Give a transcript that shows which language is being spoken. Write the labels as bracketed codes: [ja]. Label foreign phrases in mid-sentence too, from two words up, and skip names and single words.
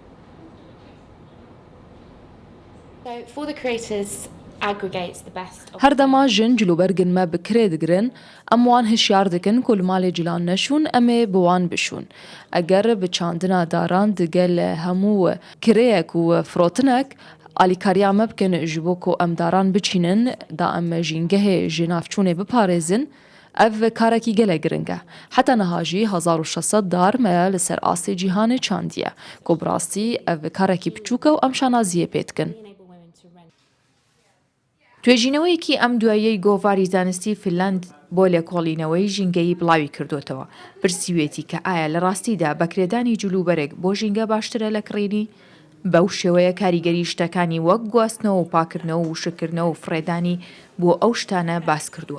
[ku] هەردەما ژن جلوبەرگن مە بکرێ دەگرن ئەموان هشیار دەکەن کۆلمالێ جلان نەشون ئەمێ بوان بشون ئەگەر بچاندنا داران دگە لە هەموو کرەیەک و فرۆتنەک ئالیکاریامە بکەن ji bo ku em daran biçînin da em jîngehê ji navçûnê biparêzin ev karekî gelek giring e. Heta niha jî 1600 dar me li ser asê cîhanê çandiye ku bi rastî ev karekî biçûk e û em şanaziyê pê dikin. [ckb] توێژینەوەیەکی ئەم دواییەی گۆڤاری زانستی فنلاند بۆ لێکۆڵینەوەی ژینگەی بڵاوی کردوتەوە پرسیوێتی کە ئایا لە ڕاستیدا بەکرێدانی جلوبەرێک بۆ ژینگە باشترە لە کڕینی بەو شێوەیە کاریگەری شتەکانی وەک گواستنەوە و پاکردنەوە و وشکردنەوە و فڕێدانی بۆ ئەو شتانە باس کردووە.